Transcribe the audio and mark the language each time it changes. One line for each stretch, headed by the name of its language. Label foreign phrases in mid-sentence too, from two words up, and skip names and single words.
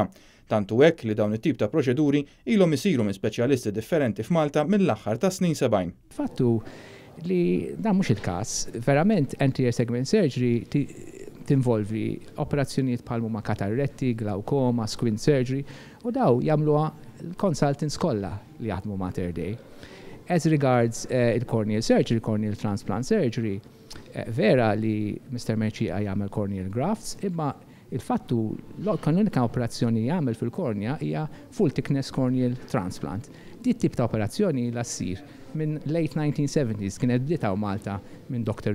Maltese: Tantu hekk li dawn it-tip ta' proċeduri ilhom isiru minn speċjalisti differenti f'Malta mill-aħħar ta' snin 70. Fattu li dan mhux il-każ, verament
English: anterior segment surgery
Maltese: tinvolvi operazzjonijiet bħal huma katarretti, glaukoma,
English: squint surgery
Maltese: u daw jagħmluha consultants kollha li jaħdmu Mater Dei.
English: As regards il-corneal surgery, corneal transplant surgery,
Maltese: vera li Mr. Merċiqa jagħmel
English: corneal grafts,
Maltese: imma il-fattu l-unika operazzjoni jagħmel fil-kornea hija
English: full thickness corneal transplant.
Maltese: Di tip ta' operazzjoni la ssir minn
English: late 1970s
Maltese: kienet bdietaw Malta minn Dr.